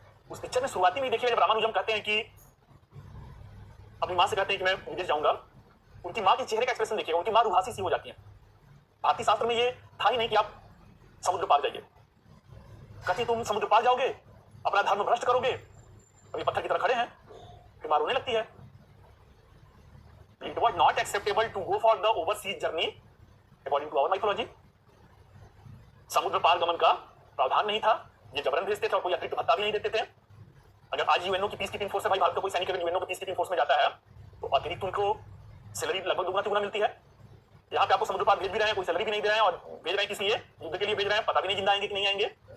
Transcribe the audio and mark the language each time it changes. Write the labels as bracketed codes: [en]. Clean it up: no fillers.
[hi] उस पिक्चर में शुरुआती में देखिए, जब रामानुजम कहते हैं कि अपनी मां से कहते हैं कि मैं विदेश जाऊंगा, उनकी मां के चेहरे का एक्सप्रेशन देखिएगा, उनकी मां रुहासी सी हो जाती है। भारतीय शास्त्र में ये था ही नहीं कि आप समुद्र पार जाइए। कहती तुम समुद्र पार जाओगे, अपना धर्म भ्रष्ट करोगे, अभी पत्थर की तरह खड़े हैं, फिर मां रोने लगती है। [en] It was not acceptable to go for the overseas journey according to our mythology. [hi] समुद्र पार गमन का प्रावधान नहीं था, ये जबरन भेजते थे और कोई अतिरिक्त भत्ता भी नहीं देते थे। अगर आज यूएनओ की पीस कीपिंग फोर्स है भाई, भारत का कोई सैनिक अगर यूएनओ की पीस कीपिंग फोर्स में जाता है तो अतिरिक्त उनको सैलरी लगभग दुगना तिगुना मिलती है। यहाँ पे आपको समुद्र पार भेज भी रहे हैं, कोई सैलरी भी नहीं दे रहे हैं, और भेज रहे हैं किस लिए? युद्ध के लिए भेज रहे हैं, पता भी नहीं जिंदा आएंगे कि नहीं आएंगे।